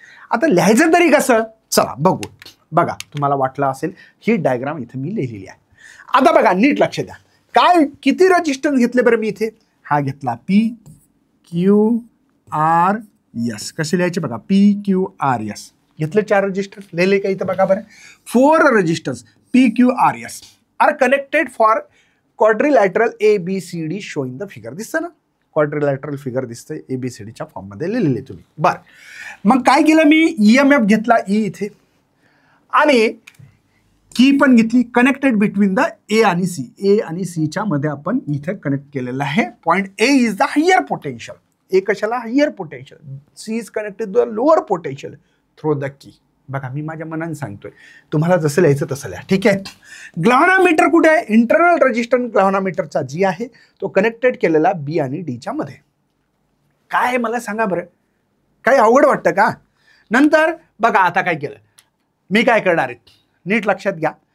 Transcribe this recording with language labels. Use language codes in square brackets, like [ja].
[mr] आता लिहायचं तरी कसं, चला बघू. बघा तुम्हाला वाटलं असेल ही डायग्राम इथं मी लिहिलेली आहे. आता बघा नीट लक्ष द्या, काय किती रेजिस्टन्स घेतले बरं मी इथे. हा घेतला P, क्यू आर एस. कसे लिहायचे बघा, पी क्यू आर एस. घेतले 4 रजिस्टर, लिहिले का इथं बघा बरं. [en] 4 registers P Q R S are connected for quadrilateral ABCD show in the figure. [mr] दिसतं ना, क्वाड्रिलॅटरल फिगर दिसतंय ABCDच्या फॉर्ममध्ये लिहिलेले तुम्ही. बरं, मग काय केलं मी, EMF घेतला E इथे आणि की पण घेतली, [en] connected between the [mr] A आणि C. A आणि C च्या मध्ये आपण इथे कनेक्ट केलेलं आहे. [en] Point A is the higher potential. A [mr] कशाला, [en] Higher potential. C is connected the lower potential through the key. [mr] बघा, मी माझ्या मनाने सांगतोय, तुम्हाला जसं लिहायचं तसं लिहा. ठीक आहे. ग्लॅव्हनोमीटर कुठे आहे, इंटरनल रेजिस्टन्स ग्लॅव्हनोमीटरचा जी आहे तो कनेक्टेड केलेला B आणि D च्या मध्ये. काय आहे मला सांगा बरं, काही अवघड वाटतं का? नंतर बघा आता काय केलं मी, काय करणार आहे नीट लक्षात घ्या.